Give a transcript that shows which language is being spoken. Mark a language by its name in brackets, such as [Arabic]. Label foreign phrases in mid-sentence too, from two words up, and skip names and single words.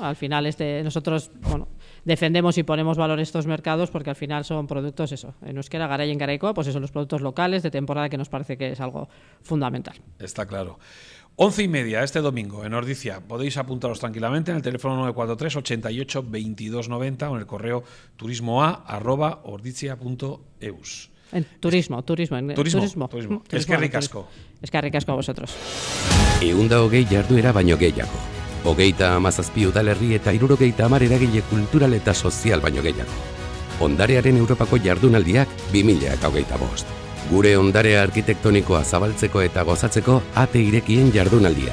[Spanish] Al final nosotros defendemos y ponemos valor a estos mercados porque al final son productos en euskera, [Basque] garay en garaikoa, [Spanish] pues son los productos locales de temporada, que nos parece que es algo fundamental. Está claro. 11:30 este domingo en Ordizia. Podéis apuntaros tranquilamente en el teléfono 943 88 22 90 o en el correo turismo@ordizia.eus. Turismo. [Basque] Eskerrik asko. Eskerrik asko [Spanish] a vosotros. [Basque] 120 jarduera baino gehiago. 37 udalerri eta 70 eragile kultural eta sozial baino gehiago. Ondarearen Europako jardunaldiak 2025. Gure ondarea arkitektonikoa zabaltzeko eta gozatzeko ate irekien jardunaldia.